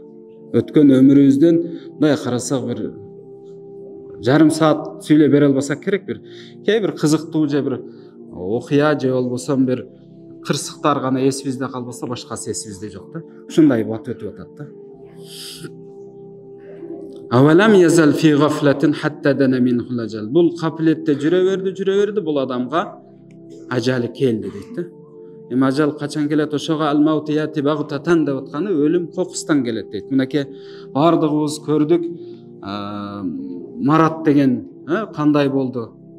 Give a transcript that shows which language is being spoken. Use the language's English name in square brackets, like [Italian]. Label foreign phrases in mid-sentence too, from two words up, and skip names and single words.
[Kyrgyz] Өткөн өмүрүбүздөн мындай карасак бир жарым саат сүйлөп бере албасак керек, бир кээ бир кызыктуу же бир окуя же болбосо бир кырсыктар гана эсибизде калбаса, башкасы эсибизде жок да. Ушундай убакыт өтүп атат да. [Arabic] أولم يزل في غفلة حتى دنا منه الأجل. [Kyrgyz] Бул капилетте жүрө берди, бул адамга ажалы келди дейт да. Эми ажал качан келет? Ошого [Arabic] الموت يأتي بغتة [Kyrgyz] деп атканы өлүм кокустан келет дейт. Мынакей бардыгыбыз көрдүк. Марат деген кандай болду?